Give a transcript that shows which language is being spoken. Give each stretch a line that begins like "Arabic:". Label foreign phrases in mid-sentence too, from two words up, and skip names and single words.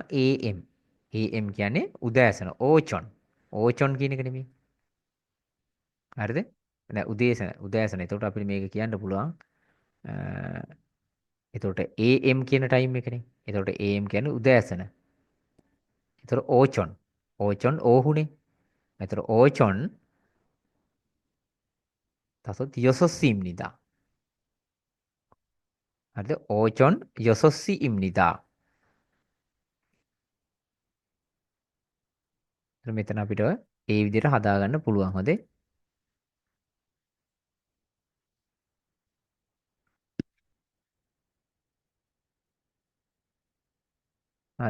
Sinhala: AM AM කියන්නේ උදෑසන ඕචොන් කියන එක නෙමෙයි හරිද නෑ උදෑසන එතකොට අපිට මේක කියන්න පුළුවන් අ, එතකොට AM කියන ටයිම් එකනේ එතකොට AM කියන්නේ උදෑසන එතකොට
Korean: 오전 오후네
Sinhala: එතකොට ඕචොන්
Korean: 다섯 여섯 시입니다. හරිද? 오전 6시입니다.
Sinhala: එතන මෙතන අපිට ඒ විදිහට හදාගන්න පුළුවන්. හොඳේ. හරි.